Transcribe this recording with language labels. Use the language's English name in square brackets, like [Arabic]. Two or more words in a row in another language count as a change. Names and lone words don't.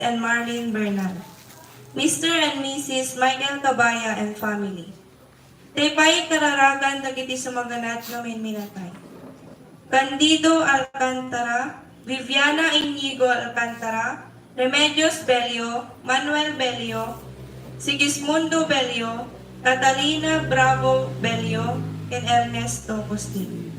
[English] and Marlene Bernal. Mr. and Mrs. Michael Cabaya and family. [Iloko] Taypay kararagan dagiti sumaganat nga minatay. [English] Candido Alcantara, Viviana Inigo Alcantara, Remedios Bello, Manuel Bello, Sigismundo Bello, Catalina Bravo Bello, and Ernesto Costin.